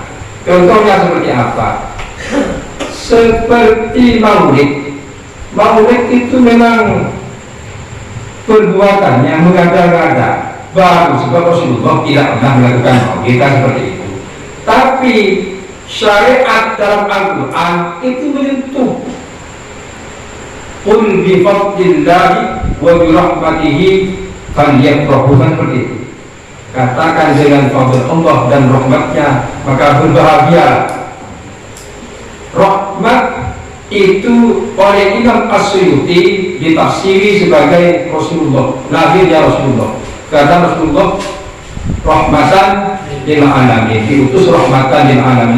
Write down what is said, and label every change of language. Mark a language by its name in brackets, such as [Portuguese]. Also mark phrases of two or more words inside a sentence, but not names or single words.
[Indonesian] Contohnya seperti apa? Seperti maulid. Maulid itu memang perbuatan yang mengada-ngada, baru sebab Rasulullah tidak pernah melakukan maulid, kan seperti itu. Tapi syariat dalam Al-Quran itu menyentuh. [Arabic] قل بفضل الله وبرحمته فليفرحوا, [Indonesian] seperti itu. Katakan dengan fadl Allah dan rahmatnya maka berbahagia. Rahmat itu oleh Imam As-Suyuti ditafsiri sebagai Rasulullah, lahirnya Rasulullah. Karena Rasulullah [Arabic] رحمة للعالمين, [Indonesian] diutus [Arabic] رحمة للعالمين.